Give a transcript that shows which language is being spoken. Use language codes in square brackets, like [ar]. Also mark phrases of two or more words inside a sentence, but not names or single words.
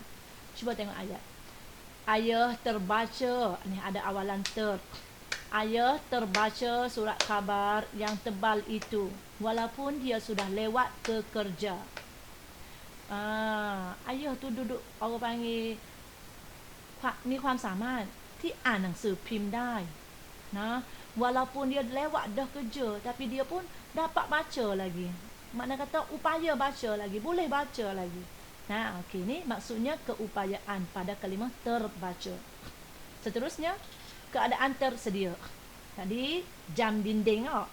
[ms] Cuba tengok ayat. Ayah terbaca, ni ada awalan ter. Ayah terbaca surat khabar yang tebal itu walaupun dia sudah lewat ke kerja. Ayah tu duduk orang panggil [th] มีความสามารถที่อ่านหนังสือพิมพ์ได้นะ [ms] walaupun dia lewat dah kerja tapi dia pun dapat baca lagi. Makna kata upaya baca lagi, boleh baca lagi. Nah, okey, ni maksudnya keupayaan pada kalimah terbaca. Seterusnya, keadaan tersedia. Tadi jam dinding tak?